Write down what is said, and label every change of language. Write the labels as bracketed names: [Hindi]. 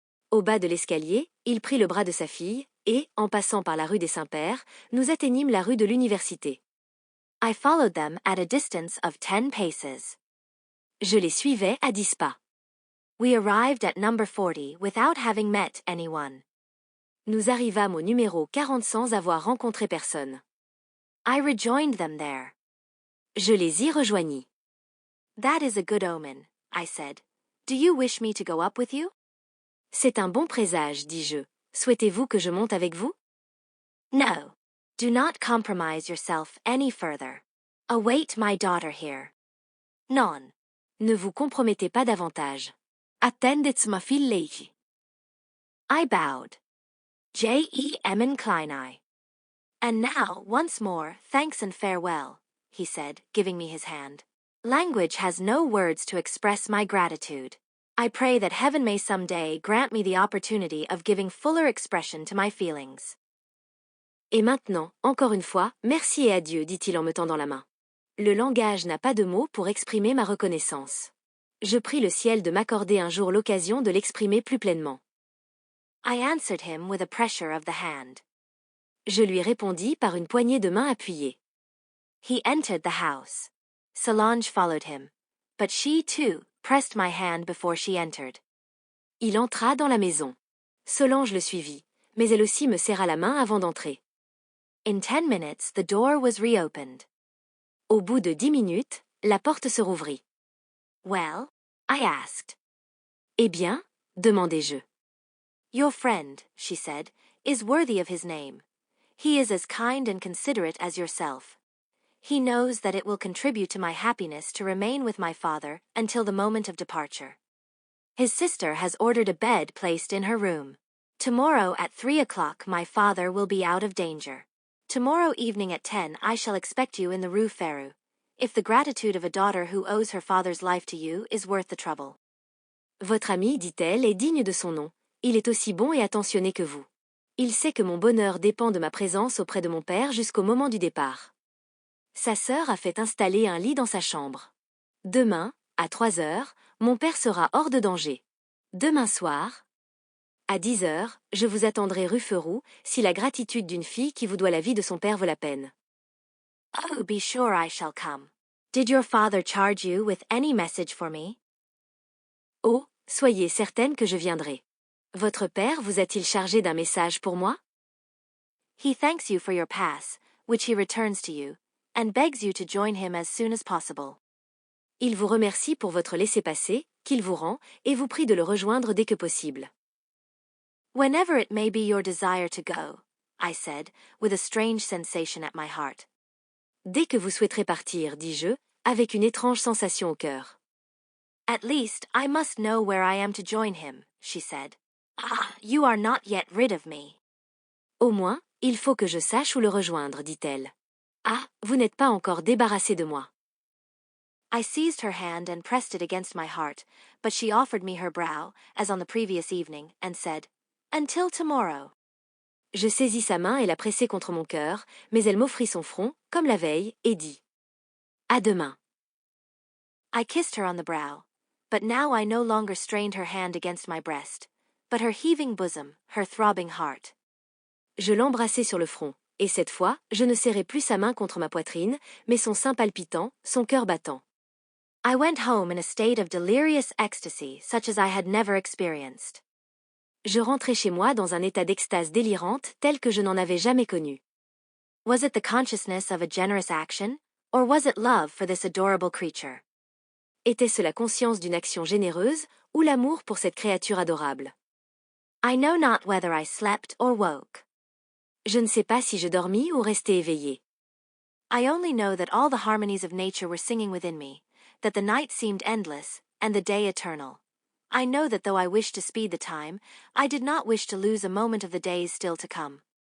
[French] Au bas de l'escalier, il prit le bras de sa fille, et, en passant par la rue des Saints-Pères, nous atteignîmes la rue de l'Université. [English] I followed them at a distance of 10 paces. [French] Je les suivais à 10 pas. [English] We arrived at number 40 without having met anyone. [French] Nous arrivâmes au numéro 40 sans avoir rencontré personne. [English] I rejoined them there. [French] Je les y rejoignis. [English] That is a good omen, I said. Do you wish me to go up with you? [French] C'est un bon présage, dis-je. Souhaitez-vous que je monte avec vous? [English] No. Do not compromise yourself any further. Await my daughter here. [French] Non. Ne vous compromettez pas davantage. Attendez ma fille. [English] I bowed. J.E.M. Kleini. And now, once more, thanks and farewell, he said, giving me his hand. Language has no words to express my gratitude. I pray that heaven may some day grant me the opportunity of giving fuller expression to my feelings. [French] Et maintenant, encore une fois, merci et adieu, dit-il en me tendant la main. Le langage n'a pas de mots pour exprimer ma reconnaissance. Je prie le ciel de m'accorder un jour l'occasion de l'exprimer plus pleinement. [English] I answered him with a pressure of the hand. [French] Je lui répondis par une poignée de main appuyée. [English] He entered the house. Solange followed him, but she, too, pressed my hand before she entered. [French] Il entra dans la maison. Solange le suivit, mais elle aussi me serra la main avant d'entrer. [English] In 10 minutes, the door was reopened. [French] Au bout de 10 minutes, la porte se rouvrit. [English] Well? I asked. [French] Eh bien? Demandai-je. [English] Your friend, she said, is worthy of his name. He is as kind and considerate as yourself. He knows that it will contribute to my happiness to remain with my father until the moment of departure. His sister has ordered a bed placed in her room. Tomorrow at 3 o'clock my father will be out of danger. Tomorrow evening at 10 I shall expect you in the Rue Ferru, if the gratitude of a daughter who owes her father's life to you is worth the trouble. [French] Votre ami, dit-elle, est digne de son nom. Il est aussi bon et attentionné que vous. Il sait que mon bonheur dépend de ma présence auprès de mon père jusqu'au moment du départ. Sa sœur a fait installer un lit dans sa chambre. Demain, à 3 heures, mon père sera hors de danger. Demain soir, à 10 heures, je vous attendrai rue Ferou, si la gratitude d'une fille qui vous doit la vie de son père vaut la peine. [English] Oh, be sure I shall come. Did your father charge you with any message for me? [French] Oh, soyez certaine que je viendrai. Votre père vous a-t-il chargé d'un message pour moi? [English] He thanks you for your pass, which he returns to you, and begs you to join him as soon as possible. [French] Il vous remercie pour votre laissez-passer, qu'il vous rend, et vous prie de le rejoindre dès que possible. [English] Whenever it may be your desire to go, I said, with a strange sensation at my heart. [French] Dès que vous souhaiterez partir, dis-je, avec une étrange sensation au cœur. [English] At least, I must know where I am to join him, she said. Ah, you are not yet rid of me. [French] Au moins, il faut que je sache où le rejoindre, dit-elle. Ah, vous n'êtes pas encore débarrassé de moi. [English] I seized her hand and pressed it against my heart, but she offered me her brow, as on the previous evening, and said, Until tomorrow. [French] Je saisis sa main et la pressai contre mon cœur, mais elle m'offrit son front, comme la veille, et dit, À demain. [English] I kissed her on the brow, but now I no longer strained her hand against my breast, but her heaving bosom, her throbbing heart. [French] Je l'embrassai sur le front, et cette fois, je ne serrai plus sa main contre ma poitrine, mais son sein palpitant, son cœur battant. [English] I went home in a state of delirious ecstasy such as I had never experienced. [French] Je rentrai chez moi dans un état d'extase délirante tel que je n'en avais jamais connu. [English] Was it the consciousness of a generous action, or was it love for this adorable creature? [French] Était-ce la conscience d'une action généreuse, ou l'amour pour cette créature adorable? [English] I know not whether I slept or woke. [French] Je ne sais pas si je dormis ou restai éveillé. [English] I only know that all the harmonies of nature were singing within me, that the night seemed endless, and the day eternal. I know that though I wished to speed the time, I did not wish to lose a moment of the days still to come.